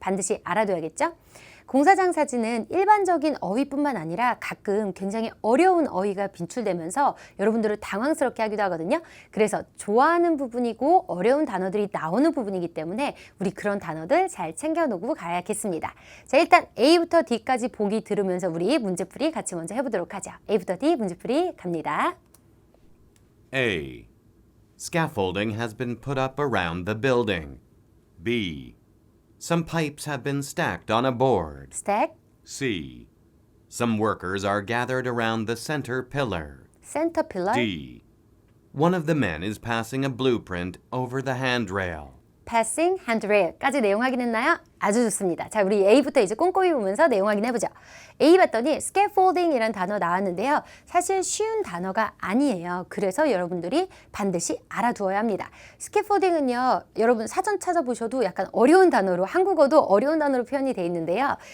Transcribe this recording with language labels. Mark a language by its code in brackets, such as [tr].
[ko] 반드시 알아둬야겠죠? 공사장 사진은 일반적인 어휘뿐만 아니라 가끔 굉장히 어려운 어휘가 빈출되면서 여러분들을 당황스럽게 하기도 하거든요. 그래서 좋아하는 부분이고 어려운 단어들이 나오는 부분이기 때문에 우리 그런 단어들 잘 챙겨놓고 가야겠습니다. 자, 일단 A부터 D까지 보기 들으면서 우리 문제풀이 같이 먼저 해보도록 하죠. A부터 D 문제풀이 갑니다. [en] A. Scaffolding has been put up around the building. B. Some pipes have been stacked on a board. Stack, C. Some workers are gathered around the center pillar. center pillar, D. One of the men is passing a blueprint over the handrail. [ko] passing, handrail까지 내용 확인했나요? 아주 좋습니다. 자, 우리 A부터 이제 꼼꼼히 보면서 내용 확인해보죠. A 봤더니 scaffolding이라는 단어 나왔는데요. 사실 쉬운 단어가 아니에요. 그래서 여러분들이 반드시 알아두어야 합니다. scaffolding은요, 여러분 사전 찾아보셔도 약간 어려운 단어로, 한국어도 어려운 단어로 표현이 되어 있는데요.